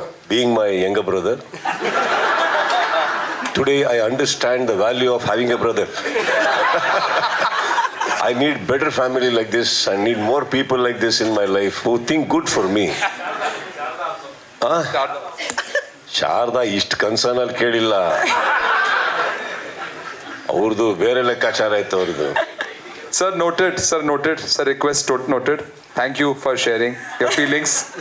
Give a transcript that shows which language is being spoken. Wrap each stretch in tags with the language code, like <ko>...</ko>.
<en>Being my younger brother, today I understand the value of having a brother. I need better family like this. I need more people like this in my life who think good for me.</en> <kn>Sharada ಇಷ್ಟು ಕನ್ಸರ್ನಲ್ಲಿ ಕೇಳಿಲ್ಲ, ಅವ್ರದ್ದು ಬೇರೆ ಲೆಕ್ಕಾಚಾರ ಆಯ್ತು ಅವ್ರದ್ದು.</kn> <en>Sir, noted. Sir, request noted. Thank you for sharing your feelings.</en>